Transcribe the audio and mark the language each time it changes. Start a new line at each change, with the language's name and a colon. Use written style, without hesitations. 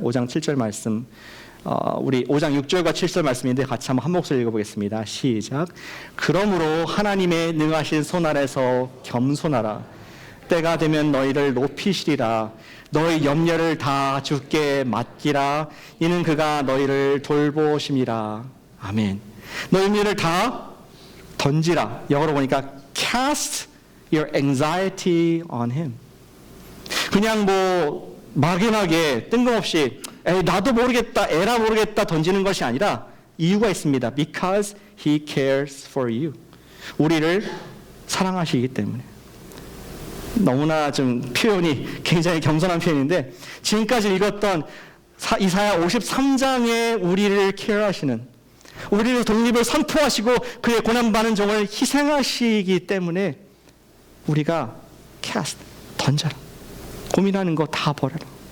Korean: 5장 7절 말씀. 우리 5장 6절과 7절 말씀인데 같이 한번 한 목소리 읽어보겠습니다. 시작. 그러므로 하나님의 능하신 손 아래서 겸손하라. 때가 되면 너희를 높이시리라. 너희 염려를 다 주께 맡기라. 이는 그가 너희를 돌보심이라. 아멘. 너희 염려를 다 던지라. 영어로 보니까
English: cast your anxiety on him.
Korean: 그냥 뭐 막연하게 뜬금없이 에이 나도 모르겠다, 에라 모르겠다 던지는 것이 아니라 이유가 있습니다.
English: Because he cares for you.
Korean: 우리를 사랑하시기 때문에. 너무나 좀 표현이 굉장히 겸손한 표현인데 지금까지 읽었던 이사야 53장에 우리를 케어하시는 우리를 독립을 선포하시고 그의 고난받는 종을 희생하시기 때문에 우리가 cast, 던져라. 고민하는 거 다 버려라.